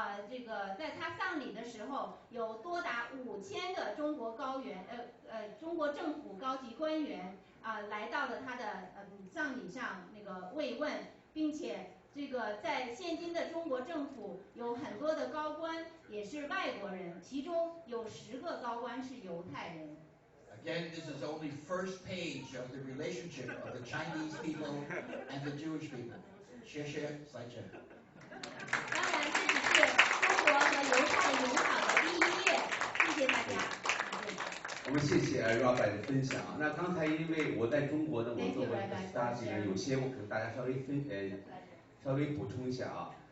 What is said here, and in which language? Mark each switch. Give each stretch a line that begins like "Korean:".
Chinese: 这个在他丧礼的时候，有多达5000个中国中国政府高级官员来到了他的葬礼上那个慰问，并且这个在现今的中国政府有很多的高官也是外国人，其中有10个高官是犹太人。
English: Again, this is only first page of the relationship of the Chinese people and the Jewish people.
Chinese: 谢谢，再见。当然，这只是中国和犹太友好的第1页，谢谢大家。我们谢谢Rabbi 的分享。那刚才因为我在中国呢，我做过study，有些我可能大家稍微补充一下啊。